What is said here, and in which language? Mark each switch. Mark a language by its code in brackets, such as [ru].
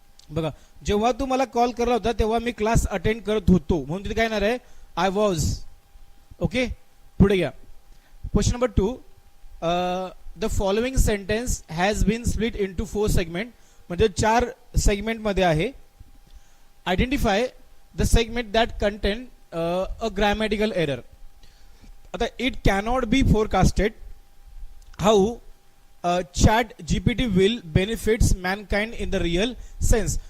[mr] बघा जेव्हा तू मला कॉल करला होता तेव्हा मी क्लास अटेंड करत होतो, म्हणून तिथे काय येणार आहे, [en] I was. [mr] ओके, पुढे घ्या. [en] Question number 2, the following sentence has been split into 4 segment. [mr] म्हणजे 4 सेगमेंट मध्ये आहे. [en] Identify the segment that contain a grammatical error. आता it cannot be forecasted how chat GPT will benefits mankind in the real sense.